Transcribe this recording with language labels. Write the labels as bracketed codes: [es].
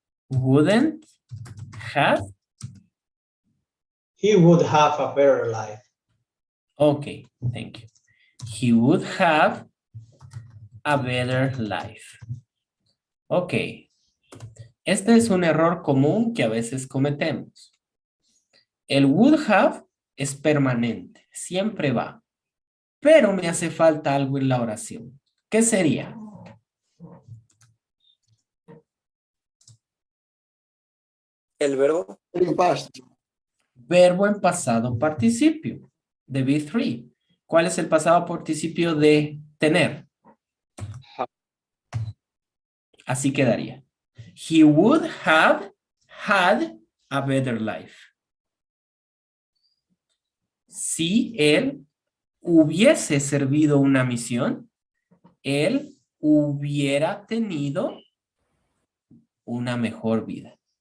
[en] Wouldn't have? He would have a better life. Okay, thank you. He would have a better life. Ok. [es] Este es un error común que a veces cometemos. El would have es permanente, siempre va. pero me hace falta algo en la oración. ¿Qué sería? El verbo. Verbo en pasado participio, de B3. ¿Cuál es el pasado participio de tener? Así quedaría. [en] He would have had a better life. [es] Si él hubiese servido una misión, él hubiera tenido una mejor vida.